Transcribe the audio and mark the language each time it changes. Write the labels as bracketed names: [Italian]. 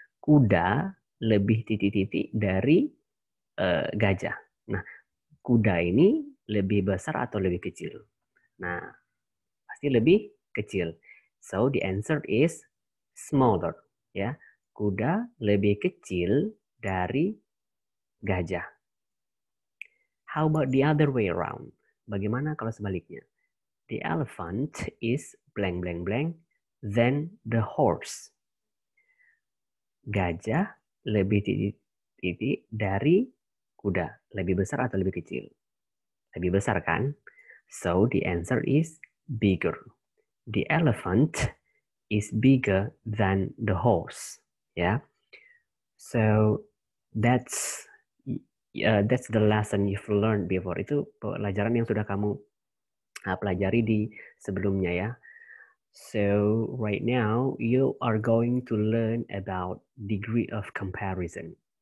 [Indonesian] Kuda lebih titik-titik dari gajah. Nah, kuda ini lebih besar atau lebih kecil? Nah, pasti lebih kecil. [English] So the answer is smaller, ya. [Indonesian] Kuda lebih kecil dari gajah. [English] How about the other way around? [Indonesian] Bagaimana kalau sebaliknya? [English] The elephant is blank blank blank than the horse. [Indonesian] Gajah lebih titik-titik dari kuda. Lebih besar atau lebih kecil? Lebih besar kan? [English] So the answer is bigger. The elephant is bigger than the horse. Yeah. So that's the lesson you've learned before. [Indonesian] Itu pelajaran yang sudah kamu pelajari di sebelumnya, ya. [English] So right now you are going to learn about degree of comparison.